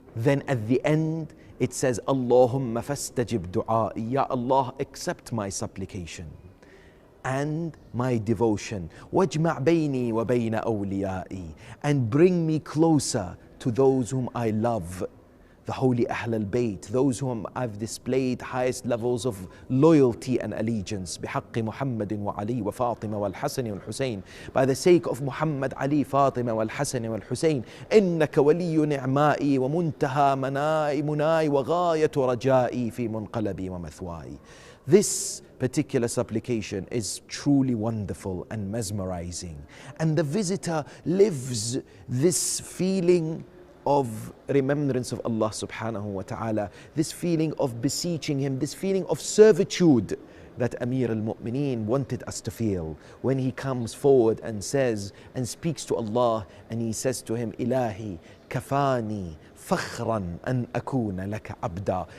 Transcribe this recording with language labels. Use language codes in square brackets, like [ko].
[en] Then at the end it says, [ar] Allahumma fastajib du'a'i, [en] Ya Allah, accept my supplication and my devotion. [ar] وَاجْمَعْ بَيْنِي وَبَيْنَ أَوْلِيَائِي, [en] and bring me closer to those whom I love, the holy Ahl al-Bayt, those whom I've displayed highest levels of loyalty and allegiance. [ar] بحق محمد وعلي وفاطمة والحسن والحسين, [en] by the sake of Muhammad, Ali, Fatima, [ar] والحسن والحسين. إنك ولي نعمائي ومنتهى مناي وغاية رجائي في منقلبي ومثواي. [en] This particular supplication is truly wonderful and mesmerizing, and the visitor lives this feeling of remembrance of Allah subhanahu wa ta'ala, this feeling of beseeching him, this feeling of servitude that Amir al-Mu'mineen wanted us to feel when he comes forward and says and speaks to Allah, and he says to him, [ar] Ilahi kafani fakhran an akuna laka abda.